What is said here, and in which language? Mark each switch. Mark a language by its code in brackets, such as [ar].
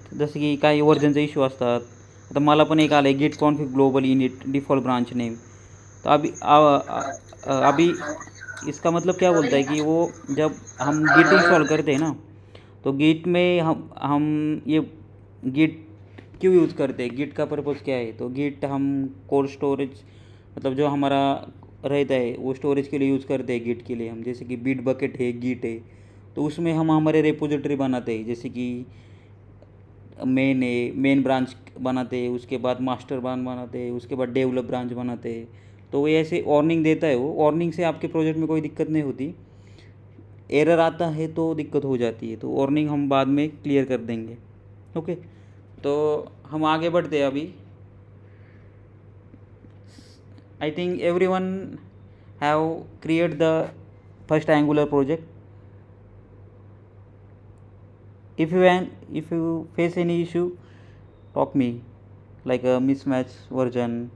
[mr] जसं की काही वर्जनचे इश्यू असतात. आता मला पण एक आलं आहे गिट config global init default branch name. [hi] तो अभी इसका मतलब क्या बोलता है कि वो जब हम गिट इंस्टॉल करते हैं ना, तो गिट में हम ये गिट क्यों यूज़ करते हैं, गिट का पर्पज़ क्या है. तो गिट हम कोल्ड स्टोरेज, मतलब जो हमारा रहता है वो स्टोरेज के लिए यूज़ करते हैं. गिट के लिए हम जैसे कि बिट बकेट है, गिट है, तो उसमें हम हमारे रेपोजिटरी बनाते हैं. जैसे कि मेन ब्रांच बनाते हैं, उसके बाद मास्टर ब्रांच बनाते हैं, उसके बाद डेवलप ब्रांच बनाते हैं. तो वो ऐसे वार्निंग देता है. वो वार्निंग से आपके प्रोजेक्ट में कोई दिक्कत नहीं होती. एरर आता है तो दिक्कत हो जाती है, तो वार्निंग हम बाद में क्लियर कर देंगे. ओके. तो हम आगे बढ़ते हैं अभी. [en] I think everyone have create the first Angular project. If you face any issue, talk me, like a mismatch version.